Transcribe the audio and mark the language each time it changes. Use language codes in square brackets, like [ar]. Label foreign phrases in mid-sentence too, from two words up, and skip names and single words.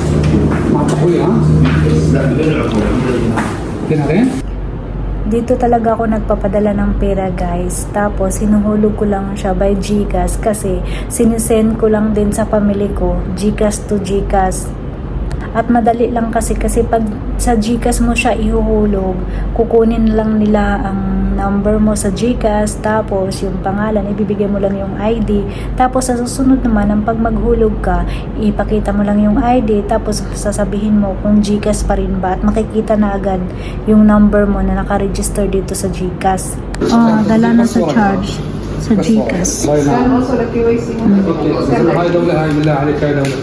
[ar] مع التحويل ها؟ لا بدون عقود. دينارين؟ [tl] Dito talaga ako nagpapadala ng pera guys. Tapos hinuhulog ko lang siya by GCash kasi sinisend ko lang din sa pamilya ko, GCash to GCash. At madali lang kasi pag sa GCash mo siya ihuhulog, kukunin lang nila ang number mo sa GCash, tapos yung pangalan, ibibigay mo lang yung ID, tapos sa susunod naman, ang pag maghulog ka, ipakita mo lang yung ID, tapos sasabihin mo kung GCash pa rin ba, at makikita na agad yung number mo na nakaregister dito sa GCash. Dala na sa charge sa GCash. [ar] كان وصل الكويسي هاي دولة هاي بالله عليك هاي دولة